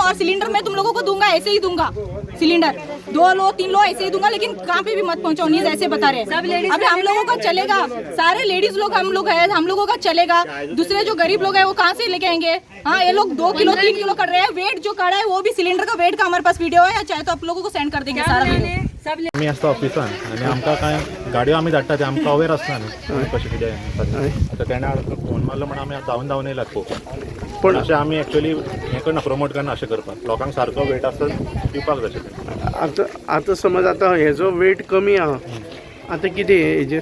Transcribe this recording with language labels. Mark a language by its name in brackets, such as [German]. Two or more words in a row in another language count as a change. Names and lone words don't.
[Hindi] और सिलेंडर मैं तुम लोगों को दूंगा, ऐसे ही दूंगा सिलेंडर, 2 लो 3 लो ऐसे ही दूंगा, लेकिन कहाँ पे भी मत पहुंचाओ। न्यूज़ ऐसे बता रहे हैं। अभी हम लोगों का चलेगा, सारे लेडीज लोग हम लोग है, हम लोगों का चलेगा। दूसरे जो गरीब लोग है वो कहाँ से लेके आएंगे? हाँ, ये लोग 2 किलो 3 किलो कर रहे हैं। वेट जो काढ़ा है वो भी सिलेंडर का वेट का हमारे पास वीडियो है, चाहे तो आप लोगों को सेंड कर देंगे सारा वीडियो। [Konkani] आम्ही असतो ऑफिसान आणि आमकां काय गाडयो आमी धाडटा ते आमकां अवेर आसता न्ही कशें कितें आतां तेणें फोन मारलो म्हणून आमी धांवन येयलात पळोवपाक। पण अशें आमी एक्चुअली हें करना, प्रमोट करना अशें करपाक। लोकांक सारको वेट आसता दिवपाक जाय। आता समज आता हेजो वेट कमी आहा, आता कितें हेजेर